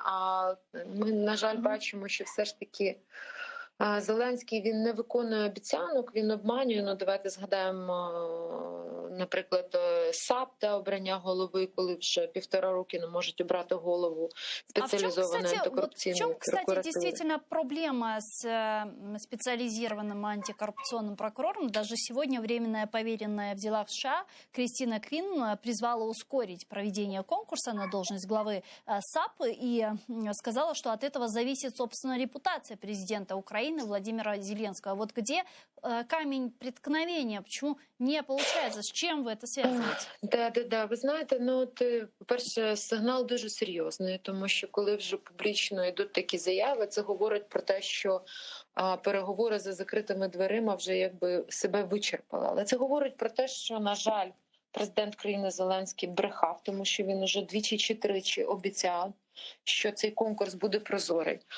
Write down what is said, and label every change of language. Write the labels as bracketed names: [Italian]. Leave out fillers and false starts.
[Ukrainian] А ми, на жаль, бачимо, що все ж таки Зеленський, він не виконує обіцянок, він обманює. Ну, давайте згадаємо, наприклад, САП та обрання голови, коли вже 1,5 роки не можуть обрати голову [Russian] специализованной антикоррупционной прокуратуры. В чем, кстати, действительно прокуратуры. проблема с специализированным антикоррупционным прокурором? Даже сегодня временная поверенная в делах США Кристина Квин призвала ускорить проведение конкурса на должность главы САП и сказала, что от этого зависит, собственно, репутация президента Украины Владимира Зеленского. Вот где камень преткновения? Почему не получается? С чем вы это связываете? Да. [Ukrainian] Ви знаєте, ну от, по-перше, сигнал дуже серйозний, тому що коли вже публічно йдуть такі заяви, це говорить про те, що переговори за закритими дверима вже якби себе вичерпали. Але це говорить про те, що, на жаль, президент країни Зеленський брехав, тому що він уже 2 чи 3 обіцяв, що цей конкурс буде прозорий.